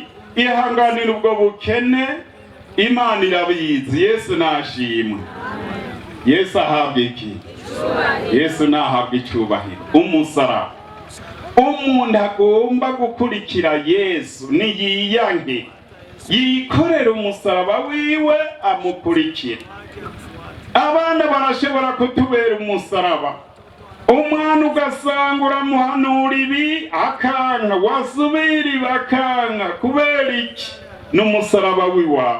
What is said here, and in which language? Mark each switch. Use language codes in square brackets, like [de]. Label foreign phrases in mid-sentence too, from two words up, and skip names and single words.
[rn] Ihanganira ubwo bukene, Imana irabizi. Yesu nashimwe. Yesu ahabwe iki? Yesu nahabwe icyubahiro. Umusaraba, umuntu agomba gukurikira Yesu niyiyange, yikorera umusaraba wiwe, amukurikira. Abana barashobora kutubera umusaraba. Umwana ugasanga uramuhanura ibi akanka, wasubiri bakanka. Kubera iki? N'umusaraba wiwawe.